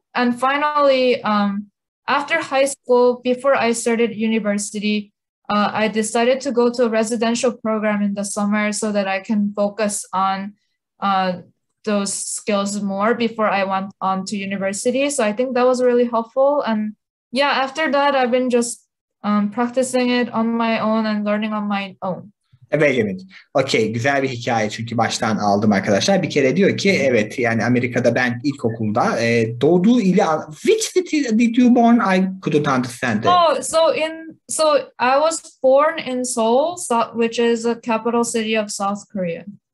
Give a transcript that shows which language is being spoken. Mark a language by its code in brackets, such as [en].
[en] And finally, after high school, before I started university, I decided to go to a residential program in the summer so that I can focus on those skills more before I went on to university. So I think that was really helpful. And yeah, after that, I've been just practicing it on my own and learning on my own. [tr] Evet. Okey, güzel bir hikaye çünkü baştan aldım arkadaşlar. Bir kere diyor ki evet, yani Amerika'da ben ilkokulda doğduğu ili, [en] which city did you born? I couldn't understand it. So I was born in Seoul, which is the capital city of South Korea.